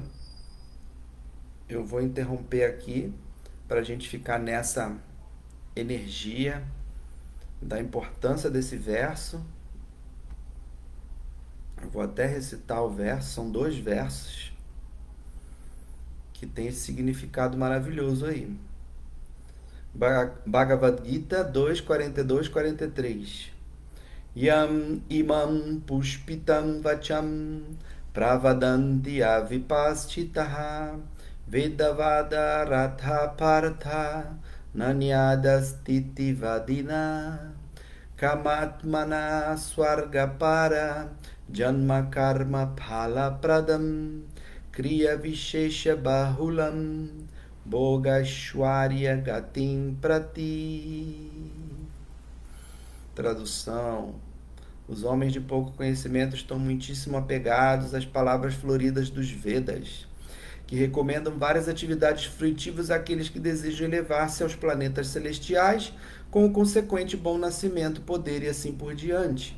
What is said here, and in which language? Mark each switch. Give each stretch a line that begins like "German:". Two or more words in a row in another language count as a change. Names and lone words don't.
Portuguese: Eu vou interromper aqui para a gente ficar nessa energia da importância desse verso. Eu vou até recitar o verso, são 2 versos que tem esse significado maravilhoso aí. Bhagavad Gita 2, 42, 43.
Sanskrit: Yam imam pushpitam vacham pravadanti avipaschitaha vedavada ratha partha nanyadastiti vadina kamatmana swargapara janma karma phala pradam kriya vishesha bahulam bhogashwarya gatim prati.
Portuguese: Tradução: os homens de pouco conhecimento estão muitíssimo apegados às palavras floridas dos Vedas, que recomendam várias atividades fruitivas àqueles que desejam elevar-se aos planetas celestiais, com o consequente bom nascimento, poder e assim por diante.